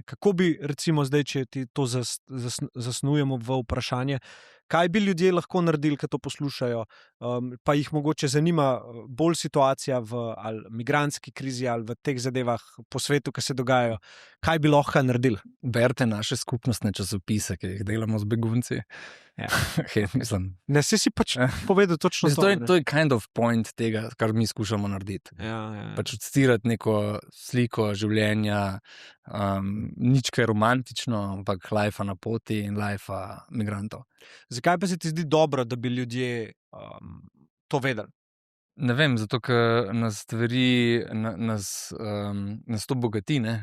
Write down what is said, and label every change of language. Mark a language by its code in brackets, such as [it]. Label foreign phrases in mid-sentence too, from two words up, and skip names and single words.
[sl] Kako bi, recimo zdaj, če ti to zasnujemo v vprašanje, kaj bi ljudje lahko naredili, ki to poslušajo, pa jih mogoče zanima bolj situacija v ali migrantski krizi ali v teh zadevah po svetu, ki se dogajajo, kaj bi lahko naredili? Berite naše skupnostne časopise, ki jih delamo z begunci. Ja. Mislim. Ne, si pač povedal točno to je [en] kind of point [sl] tega, kar mi skušamo narediti. Ja. Pač odstirati neko sliko življenja, nič kaj romantično, ampak lifea na poti in lifea migrantov. Zakaj pa se ti zdi dobro, da bi ljudje to vedeli? Ne vem, zato ker nas stvari, nas to bogati, ne?